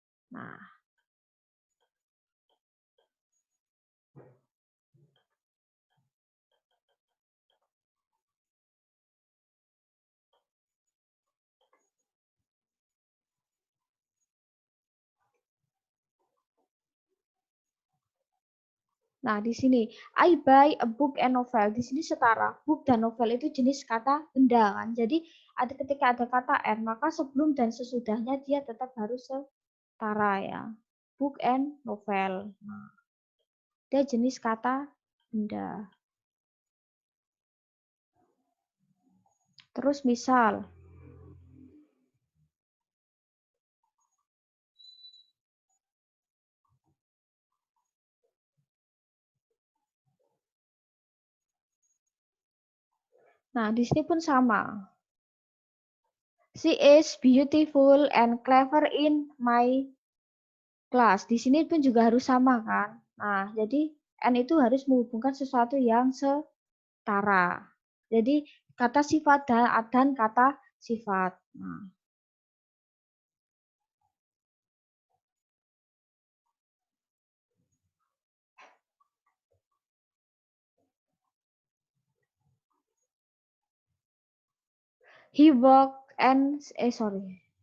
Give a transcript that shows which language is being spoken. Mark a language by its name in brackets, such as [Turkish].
[Indonesian] Nah, Nah, di sini [English] I buy a book and novel. [Indonesian] Di sini setara. Book dan novel itu jenis kata benda kan. Jadi ketika ada kata and, maka sebelum dan sesudahnya dia tetap harus setara ya. [English] Book and novel. [Indonesian] Nah, dia jenis kata benda. Terus misal Nah, di sini pun sama. [English] She is beautiful and clever in my class. [Indonesian] Di sini pun juga harus sama kan. Nah, jadi N itu harus menghubungkan sesuatu yang setara. Jadi kata sifat dan kata sifat. [English] Nah, he walked and sorry.